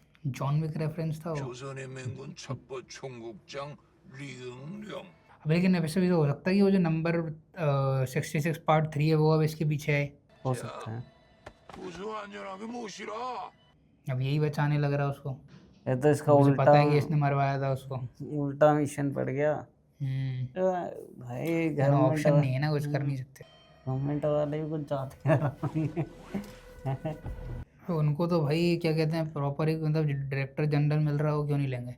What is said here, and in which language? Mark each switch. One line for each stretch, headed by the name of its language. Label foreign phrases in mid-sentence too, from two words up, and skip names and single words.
Hindi: जॉन विक रेफरेंस था वो।
Korean: 조선의 맹군 첩보 총국장 리응령.
Hindi: अब लेकिन वैसे भी तो हो सकता है कि वो जो नंबर 66 पार्ट 3 है वो अब इसके पीछे है। हो सकता है।
Korean: 부수 안전하게 모시라.
Hindi: अब यही बचाने लग रहा है उसको। ये तो इसका मुझे उल्टा पता है कि इसने मरवाया था उसको। उल्टा मिशन पड़ गया। तो भाई ऑप्शन गवर्नमेंट नहीं है ना, कुछ कर नहीं सकते। गवर्नमेंट वाले भी कुछ चाहते हैं। तो उनको तो भाई क्या कहते हैं, प्रॉपर एक मतलब
English: director general
Hindi: मिल रहा हो, क्यों नहीं लेंगे?